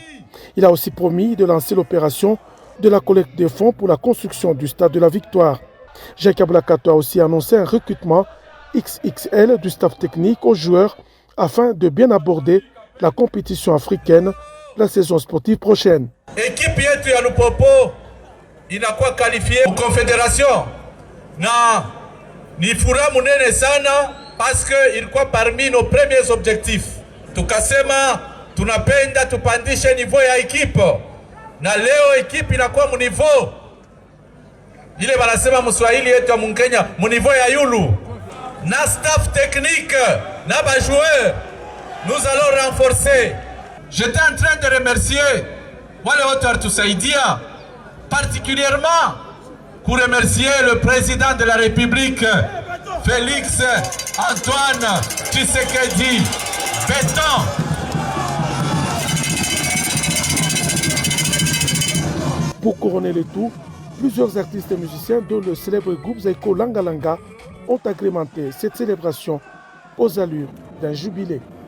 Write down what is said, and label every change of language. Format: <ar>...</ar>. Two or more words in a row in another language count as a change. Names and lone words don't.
<fr>Il a aussi promis de lancer l'opération de la collecte de fonds pour la construction du stade de la Victoire. Jacques Aboulakatoé a aussi annoncé un recrutement XXL du staff technique aux joueurs afin de bien aborder la compétition africaine la saison sportive prochaine.</fr> <sw>Équipe yetu ya Lupopo inakuwa</sw> <fr>qualifiée aux confédérations.</fr> <sw>Na ni furaha munene sana</sw> <fr>parce que</fr> <sw>ilikuwa</sw> <fr>parmi nos premiers objectifs.</fr> <sw>Tukasema tunapenda tupandishe niveau ya equipe. Na leo equipe inakuwa mu niveau ile wanasema Mswahili yetu ya Mkenya mu niveau ya yulu.</sw> <fr>Na staff technique,</fr> <sw>na ba</sw> <fr>joueurs, nous allons renforcer. J'étais en train de remercier</fr> <sw>wale wote walitusaidia,</sw> <fr>particulièrement pour remercier le président de la République, Félix Antoine Tshisekedi Béton. Pour couronner le tout, plusieurs artistes et musiciens, dont le célèbre groupe Zaiko Langa Langa, ont agrémenté cette célébration aux allures d'un jubilé.</fr>